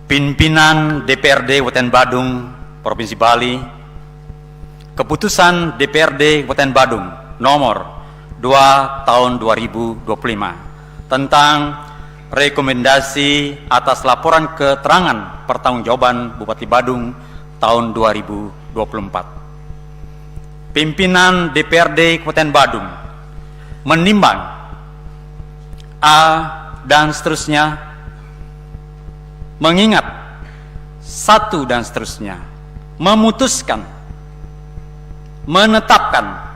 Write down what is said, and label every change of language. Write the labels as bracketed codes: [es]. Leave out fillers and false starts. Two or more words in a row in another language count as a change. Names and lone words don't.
[id] Pimpinan DPRD Kabupaten Badung Provinsi Bali, keputusan DPRD Kabupaten Badung nomor 2 tahun 2025 tentang rekomendasi atas laporan keterangan pertanggungjawaban Bupati Badung tahun 2024. Pimpinan DPRD Kabupaten Badung menimbang A dan seterusnya, mengingat satu dan seterusnya, memutuskan, menetapkan